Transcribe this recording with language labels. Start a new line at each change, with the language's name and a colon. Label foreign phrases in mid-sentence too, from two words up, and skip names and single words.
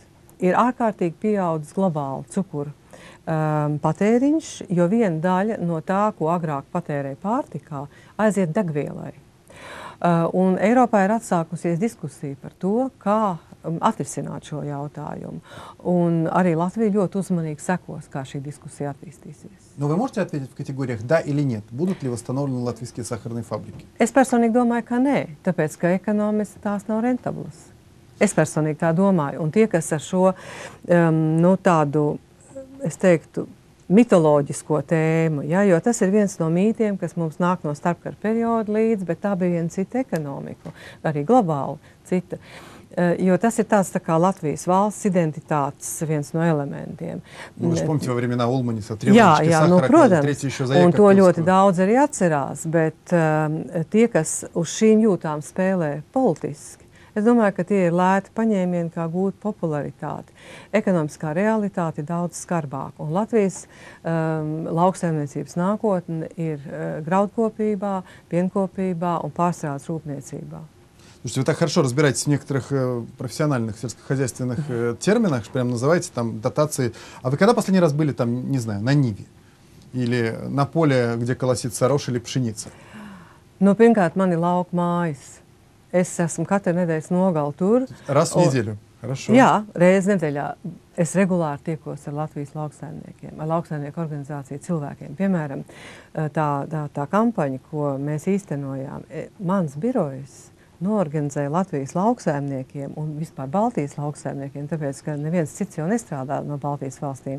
Latvian: Ir ārkārtīgi pieaudzis globāli cukura patēriņš, jo viena daļa no tā, ko agrāk patērēja pārtikā, aiziet degvielai. Un Eiropā ir atsākusies diskusija par to, kā atrisināt šo jautājumu. Un arī Latvija ļoti uzmanīgi sekos, kā šī diskusija attīstīsies.
Russian: Но вы можете ответить в категориях «да» или «нет»? Будут ли восстановлены латвийские сахарные фабрики?
Latvian: Es personīgi domāju, ka nē, tāpēc, ka ekonomiski tās nav rentablas. Es personīgi tā domāju. Un tie, kas ar šo tādu, es teiktu, mitoloģisko tēmu, ja, jo tas ir viens no mītiem, kas mums nāk no starpkara perioda līdz, bet tā bija viena cita ekonomika, arī globāli cita. Jo tas ir tāds tā kā Latvijas valsts identitātes viens no elementiem.
Russian: Вы же помните, во времена Улманиса требовали сахара,
Latvian: protams, un to ļoti daudz arī atcerās, bet tie, kas uz šīm jūtām spēlē politiski, es domāju, ka tie ir lēti paņēmieni, kā gūt popularitāti. Ekonomiskā realitāte ir daudz skarbāka, un Latvijas lauksaimniecības nākotne ir graudkopībā, pienkopībā un pārstrādes rūpniecībā.
Russian: Слушайте, вы так хорошо разбираетесь в некоторых профессиональных сельскохозяйственных терминах, прям называете там дотации. А вы когда последний раз были там, не знаю, на Ниве? Или на поле, где колосится рожь или пшеница?
Latvian: Nu, pirmkārt, man ir lauka mājas. Es esmu katru nedēļas nogali tur.
Russian: Раз в неделю. Хорошо.
Latvian: Jā, reizi nedēļā. Es regulāri tiekos ar Latvijas lauksaimniekiem, ar lauksaimnieku organizāciju cilvēkiem. Piemēram, tā kampaņa, ko mēs īstenojām, mans birojs noorganizēja Latvijas lauksaimniekiem un vispār Baltijas lauksaimniekiem, tāpēc, ka neviens cits jau nestrādā no Baltijas valstīm.